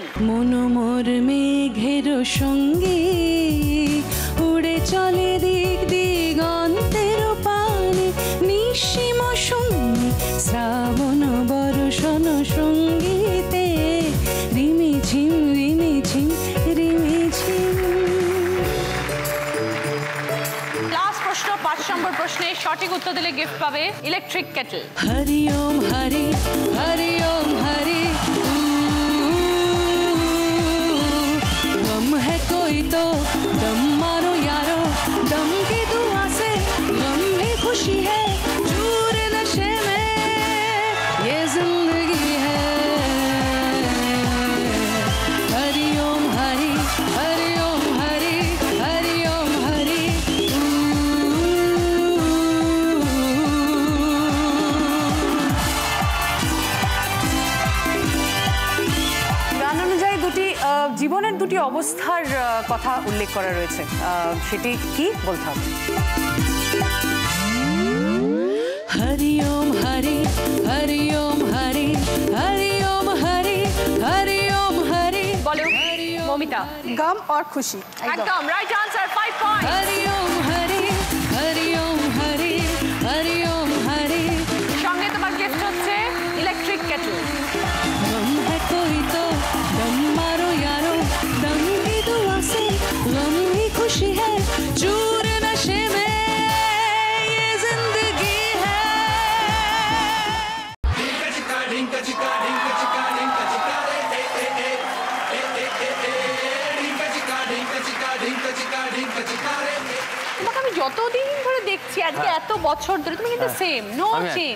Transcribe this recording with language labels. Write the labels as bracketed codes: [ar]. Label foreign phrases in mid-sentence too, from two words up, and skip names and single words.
[bn] মন মোর মেঘের সঙ্গে উড়ে চলে দিক দিগন্তের পানে নিঃসীম শূন্যে শ্রাবণ বর্ষণ সঙ্গীতে রিমি ঝিম রিমি ঝিম রিমি ঝিম। লাস্ট প্রশ্ন, 5 নম্বর প্রশ্নে। সঠিক উত্তর দিলে গিফট পাবে [en] electric kettle. [hi] हरि ओम हरि हरि ओम हरि गम है कोई तो दम मारो यारो दम की दुआ से गम भी खुशी है चूर नशे में ये जिंदगी है। हरि ओम हरि हरि ओम हरि हरि ओम हरि। [bn] গান অনুযায়ী জীবনের দুটি অবস্থার কথা উল্লেখ করা রয়েছে, সেটি কি বলতে হবে? [hi] हरि ओम हरि हरि ओम हरि हरि ओम हरि हरि ओम हरि [bn] বলো মমিতা [hi] गम और खुशी [bn] একদম [en] right answer [bn] 5 পয়েন্ট [hi] हरि ओम हरि हरि ओम हरि हरि ओम हरि [bn] সঙ্গে তোমার গিফট হচ্ছে [en] electric kettle [hi] गम है कोई तो दम मारो यारो दम की दुआ से गम ही खुशी है चूर नशे में ये जिंदगी है [bn] তোমাকে আমি যতদিন ধরে দেখছি আজকে এত বছর ধরে তুমি কিন্তু [en] same no change